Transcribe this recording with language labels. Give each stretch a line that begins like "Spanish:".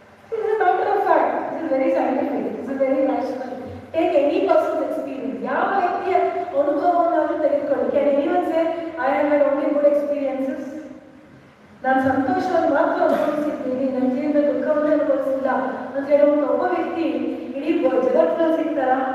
English: This is a matter of fact. This is very scientific. This is very rational. Take any person's experience.
Kannada: ಯಾವ ವ್ಯಕ್ತಿಯ ಅನುಭವವನ್ನು ತೆಗೆದುಕೊಳ್ಳಿ.
English: Can anyone say, I have had only good experiences?
Kannada: ನಾನು ಸಂತೋಷವನ್ನು ಮಾತ್ರ ಅನುಭವಿಸಿದ್ದೀನಿ, ನನ್ನ ಜೀವನದ ದುಃಖವನ್ನು ಅನುಭವಿಸಿಲ್ಲ ಅಂತ ಹೇಳುವಂಥ ಒಬ್ಬ ವ್ಯಕ್ತಿ ಇಡೀ ಜಗತ್ತಿನಲ್ಲಿ ಸಿಗ್ತಾರ?